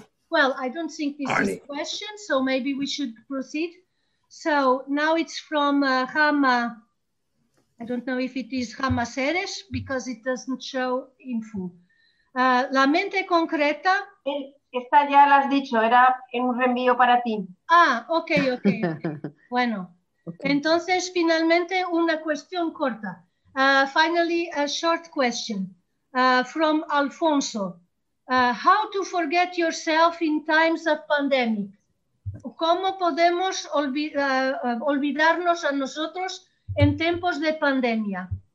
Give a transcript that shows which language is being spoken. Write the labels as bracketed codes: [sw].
[en] Well, I don't think this Arnie. Is a question, so maybe we should proceed. So now it's from Hama. I don't know if it is Hama Seres, because it doesn't show info. [es] La mente concreta... Esta ya la has dicho, era en un reenvío para ti. Ah, ok. Bueno, okay. Entonces finalmente una cuestión corta. [en] Finally, a short question. From Alfonso, how to forget yourself in times of pandemic? [es] ¿Cómo podemos olvidarnos a nosotros en tiempos de pandemia?